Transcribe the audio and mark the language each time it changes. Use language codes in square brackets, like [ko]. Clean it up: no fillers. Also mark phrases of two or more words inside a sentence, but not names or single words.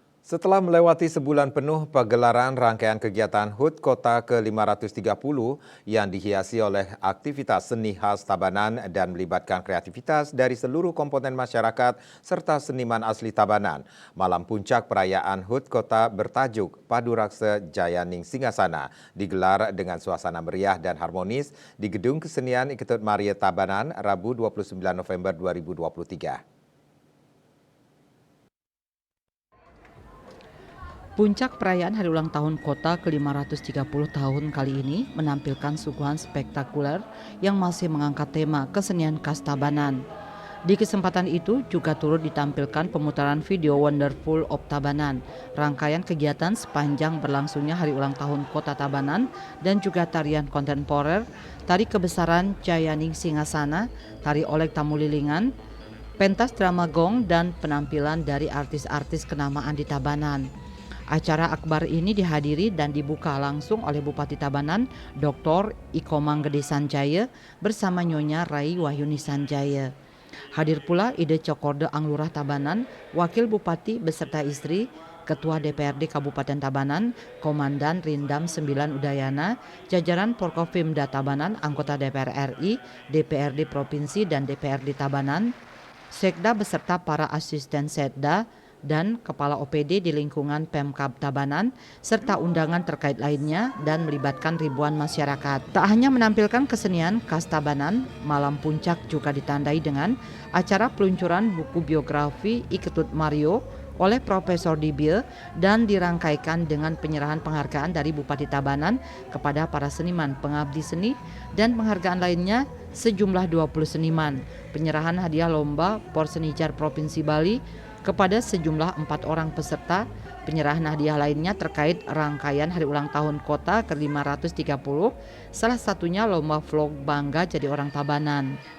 [id] Setelah melewati sebulan penuh pegelaran rangkaian kegiatan HUT Kota ke-530 yang dihiasi oleh aktivitas seni khas Tabanan dan melibatkan kreativitas dari seluruh komponen masyarakat serta seniman asli Tabanan. Malam puncak perayaan HUT Kota bertajuk Padu Raksa Jayaning Singasana digelar dengan suasana meriah dan harmonis di Gedung Kesenian Iketut Maria Tabanan Rabu 29 November 2023. Puncak perayaan hari ulang tahun kota ke-530 tahun kali ini menampilkan suguhan spektakuler yang masih mengangkat tema kesenian khas Tabanan. Di kesempatan itu juga turut ditampilkan pemutaran video Wonderful of Tabanan, rangkaian kegiatan sepanjang berlangsungnya hari ulang tahun kota Tabanan dan juga tarian kontemporer, tari kebesaran Jayaning Singasana, tari olek tamulilingan, pentas drama gong dan penampilan dari artis-artis kenamaan di Tabanan. Acara akbar ini dihadiri dan dibuka langsung oleh Bupati Tabanan, Dr. Iko Manggede Sanjaya bersama Nyonya Rai Wahyuni Sanjaya. Hadir pula Ide Cokorde Anglurah Tabanan, Wakil Bupati beserta istri, Ketua DPRD Kabupaten Tabanan, Komandan Rindam 9 Udayana, jajaran Porkopimda Tabanan, anggota DPR RI, DPRD Provinsi dan DPRD Tabanan, Sekda beserta para asisten Sekda, dan Kepala OPD di lingkungan Pemkab Tabanan, serta undangan terkait lainnya dan melibatkan ribuan masyarakat. Tak hanya menampilkan kesenian khas Tabanan, malam puncak juga ditandai dengan acara peluncuran buku biografi Iketut Mario oleh Profesor Dibie dan dirangkaikan dengan penyerahan penghargaan dari Bupati Tabanan kepada para seniman pengabdi seni dan penghargaan lainnya sejumlah 20 seniman, penyerahan hadiah lomba Porsenijar Provinsi Bali kepada sejumlah 4 orang peserta, penyerahan hadiah lainnya terkait rangkaian hari ulang tahun kota ke-530, salah satunya lomba vlog Bangga Jadi Orang Tabanan.